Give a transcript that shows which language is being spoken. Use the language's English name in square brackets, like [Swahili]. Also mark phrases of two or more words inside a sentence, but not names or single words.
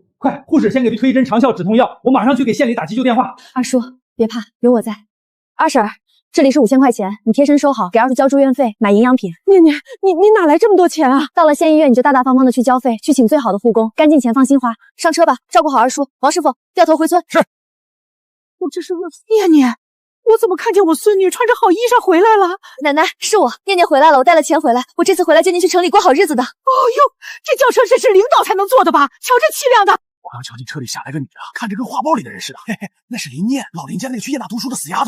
[Chinese] 快，護士先給他推一針長效止痛藥，我馬上去給縣裡打急救電話。二叔，別怕，有我在。二嬸，這裡是5000塊錢，你貼身收好，給二叔交住院費，買營養品。念念，你哪來這麼多錢啊？到了縣醫院你就大大方方的去交費，去請最好的護工，乾淨錢放心花。上車吧，照顧好二叔。王師傅，掉頭回村。是。我這是念念，我怎麼看見我孫女穿着好衣裳回來了？奶奶，是我，念念回來了，我帶了錢回來，我這次回來接您去城裡過好日子的。哦喲，這轎車是領導才能坐的吧？瞧這氣量的！我剛瞧見車裡下來個女的，看着跟畫報裡的人似的。嘿嘿，那是林念，老林家那個去燕大讀書的死丫頭。